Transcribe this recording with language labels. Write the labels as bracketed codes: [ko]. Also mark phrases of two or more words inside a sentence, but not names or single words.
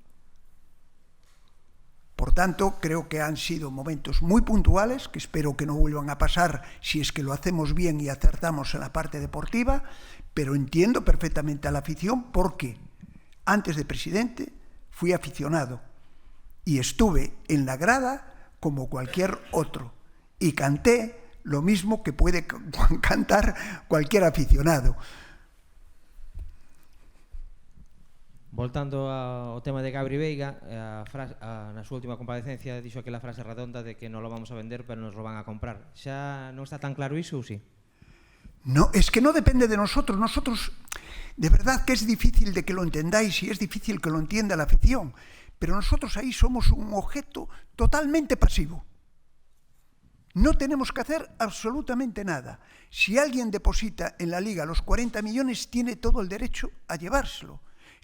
[es] Por tanto, creo que han sido momentos muy puntuales, que espero que no vuelvan a pasar si es que lo hacemos bien y acertamos en la parte deportiva, pero entiendo perfectamente a la afición porque antes de presidente fui aficionado y estuve en la grada como cualquier otro y canté lo mismo que puede cantar cualquier aficionado. [gl] Voltando ao tema de Gabri Veiga, na súa última comparecencia dixo aquela frase redonda de que [es] non lo vamos a vender pero nos lo van a comprar. [gl] Xa non está tan claro iso ou sí? [es] No, es que no depende de nosotros. Nosotros, de verdad que es difícil de que lo entendáis y es difícil que lo entienda la afición, pero nosotros ahí somos un objeto totalmente pasivo. No tenemos que hacer absolutamente nada. Si alguien deposita en la Liga los 40 millones, tiene todo el derecho a llevárselo.